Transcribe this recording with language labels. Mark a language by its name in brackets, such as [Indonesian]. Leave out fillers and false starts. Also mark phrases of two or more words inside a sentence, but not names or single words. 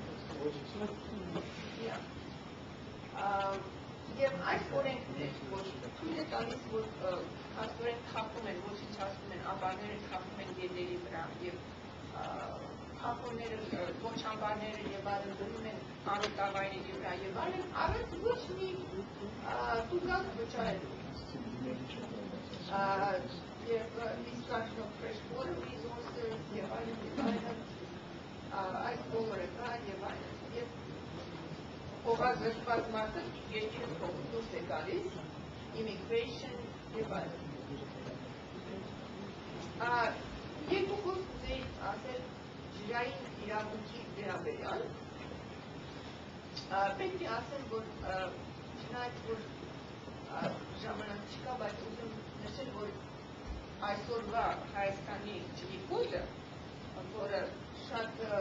[Armenian] և այս օրենքներ, որ թույլ է տալիս, որ հաստորեն թափում են, ոչնչացնում են, ամբարները թափում են գետերի վրա և թափումները, ոչ ամբարները և այլն դնում են արոտավայրերի վրա և այլն, առանց ոչ մի տուգանք վճարելու և [English] discussion of freshwater resources [Armenian] և այլն, այս բոլորը կա և այլն, և հողազրկված մարդը երկիրը դուրս է գալիս, immigration և այլն։ Երկու խոսք կուզեի ասել ջրային իրավունքի վերաբերյալ, պետք է ասեմ, որ չնայած որ ժամանակ չկա, բայց ուզում նշել, որ այսօրվա Հայաստանի ջրի կոդը, որը շատ